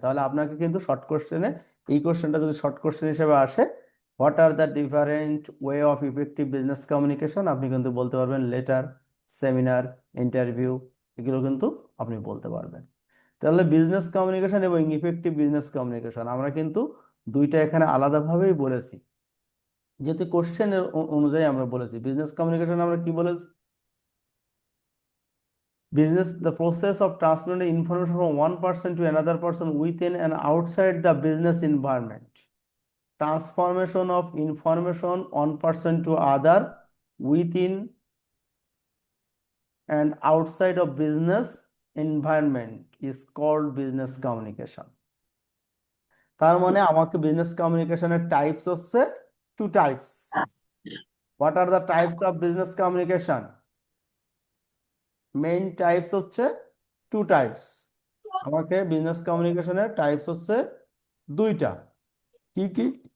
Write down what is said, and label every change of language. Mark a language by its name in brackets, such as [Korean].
[Bangla] তাহলে আপনাকে কিন্তু শর্ট কোশ্চেনে, এই কোশ্চেনটা যদি শর্ট কোশ্চেন হিসেবে আসে, [English] what are the different way of effective business communication, [Bangla] আপনি কিন্তু বলতে পারবেন লেটার, সেমিনার, ইন্টারভিউ, এগুলো কিন্তু আপনি বলতে পারবেন। তাহলে বিজনেস কমিউনিকেশন এবং ইফেক্টিভ বিজনেস কমিউনিকেশন আমরা কিন্তু দুইটা এখানে আলাদাভাবেই বলেছি, যেহেতু কোশ্চেনের অনুযায়ী আমরা বলেছি। বিজনেস কমিউনিকেশন আমরা কি বলেছি? [English] Business, the process of transmitting information from one person to another person within and outside the business environment. Transformation of information one person to other within and outside of business environment is called business communication. [Bangla] তার মানে আমাকে business কমিউনিকেশনের types হচ্ছে two types. [English] What are the types of business communication? [Bangla] Main types হচ্ছে two types. আমাকে business কমিউনিকেশনের types হচ্ছে দুইটা। কি কি?